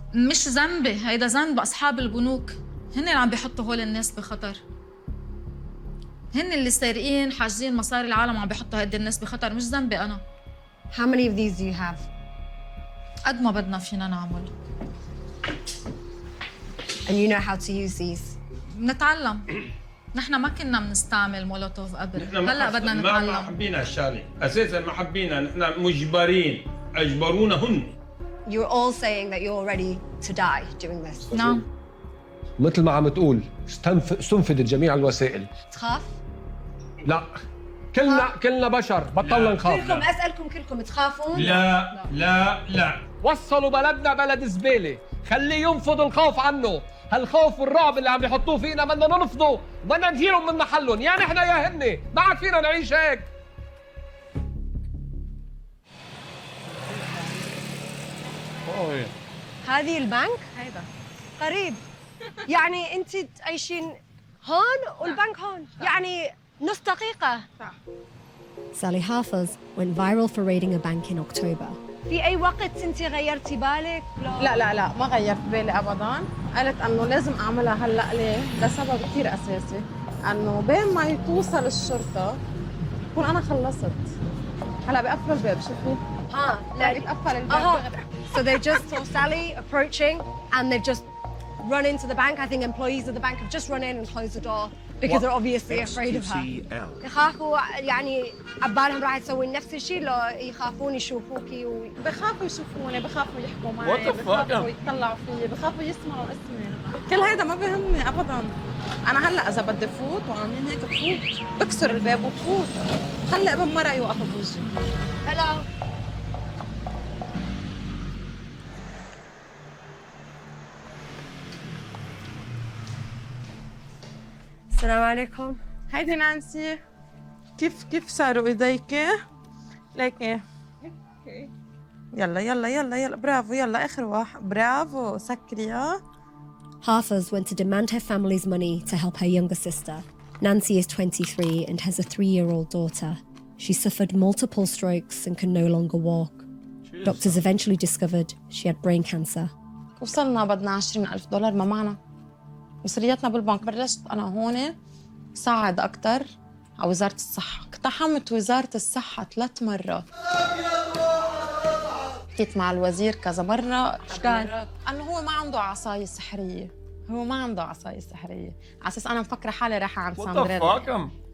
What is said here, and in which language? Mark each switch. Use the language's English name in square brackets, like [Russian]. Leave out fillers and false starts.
[Arabic] مش ذنبي، هيدا ذنب أصحاب البنوك. هن اللي عم بيحطوا هول الناس بخطر. هن اللي سارقين حاجزين مصاري العالم وعم بيحطوا هيدي الناس بخطر، مش ذنبي أنا. [English] How many of these do you have? [Arabic] قد ما بدنا فينا نعمل. [English] And you know how to use these? [Arabic] نتعلم. نحن ما كنا بنستعمل مولوتوف قبل، هلا بدنا نتعلم. ما حبينا الشغله، اساسا ما حبينا، نحن مجبرين، اجبرونا هن. [English] You're all saying that you're ready to die doing this. [Arabic] نعم. مثل ما عم تقول استنفدت جميع الوسائل. تخاف؟ لا كلنا بشر، بطلنا نخاف. كلكم أسألكم كلكم تخافون؟ لا وصلوا بلدنا بلد زبالة، خليه ينفض الخوف عنه. هالخوف والرعب اللي عم يحطوه فينا بدنا ننفضه، بدنا نزيلهم من محلهم، يا نحن يا هن، ما عاد فينا نعيش هيك. هذه البنك؟ هيدا قريب. يعني أنت تعيشين هون والبنك هون، يعني نص دقيقة. [English] Sally Hafez went viral for raiding a bank in October. [Arabic] في أي وقت أنت غيرتي بالك؟ لا ما غيرت بالي أبداً. قالت أنه لازم أعملها هلأ ليه؟ لسبب كتير أساسي، أنه بين ما توصل الشرطة بكون أنا خلصت. هلأ بقفلوا الباب، شوفي. لا بيتقفل الباب. [English] So they just saw Sally approaching and they've just run into the bank. I think employees of the bank have just run in and closed the door because they're obviously afraid of her. [Arabic] يخافوا يعني عبالهم راح تسوي نفس الشيء لو يخافون يشوفوكي بخافوا يشوفوني، بخافوا يحكوا معي، بخافوا يطلعوا فيي، بخافوا يسمعوا اسمي. كل هيدا ما بيهمني ابدا. انا هلا اذا بدي فوت وعاملين هيك بفوت، بكسر الباب وبفوت. خلي ابن مرة يوقف بوجهي. [English] Hello. [Arabic] السلام عليكم. هيدي نانسي. كيف صاروا ايديك؟ ليكي. يلا برافو، يلا اخر واحد، برافو، سكري. [English] Hafez went to demand her family's money to help her younger sister. Nancy is 23 and has a 3-year-old daughter. She suffered multiple strokes and can no longer walk. Doctors eventually discovered she had brain cancer. [Arabic] وصلنا بدنا $20,000 ما معنا. مصرياتنا بالبنك. بلشت أنا هون ساعد أكتر على وزارة الصحة. اقتحمت وزارة الصحة 3 مرات. حكيت مع الوزير كذا مرة. ايش قال؟ أنه هو ما عنده عصاية سحرية. على أساس أنا مفكرة حالي رايحة عند ساندريلا.